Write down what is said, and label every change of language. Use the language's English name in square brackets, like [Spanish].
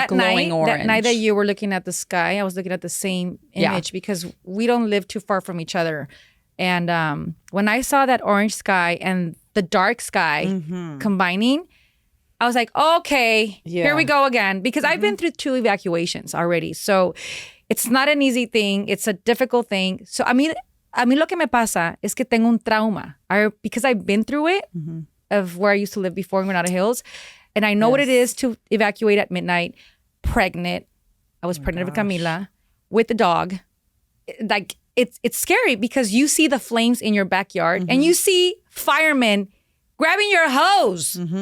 [English] that night that you were looking at the sky, I was looking at the same image because we don't live too far from each other. And when I saw that orange sky and the dark sky combining, I was like, okay, here we go again. Because I've been through 2 evacuations already. So it's not an easy thing. It's a difficult thing. [Spanish] So a mí lo que me pasa es que tengo un trauma. [English] Because I've been through it of where I used to live before in Granada Hills. And I know what it is to evacuate at midnight, pregnant. I was pregnant with Camila, with the dog. Like, it's scary because you see the flames in your backyard and you see firemen grabbing your hose.